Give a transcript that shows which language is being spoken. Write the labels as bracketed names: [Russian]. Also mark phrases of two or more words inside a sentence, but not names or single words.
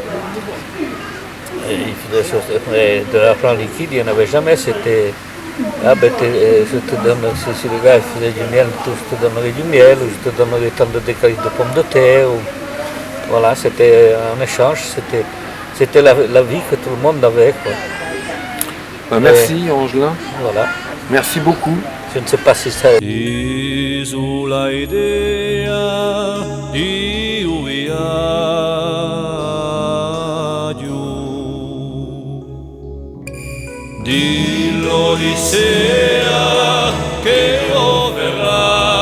[French] Et il faisait de l'argent liquide, il n'y en avait jamais, c'était je te donne, si le gars faisait du miel, je te donnerai du miel, ou je te donnerai tant de décalices de pommes de terre, ou, voilà, c'était un échange, c'était la vie que tout le monde avait, quoi. Merci Angelin. Voilà. Merci beaucoup. Je ne sais pas si ça... [Italian] Sulla idea di un viaggio, di l'Odissea che verrà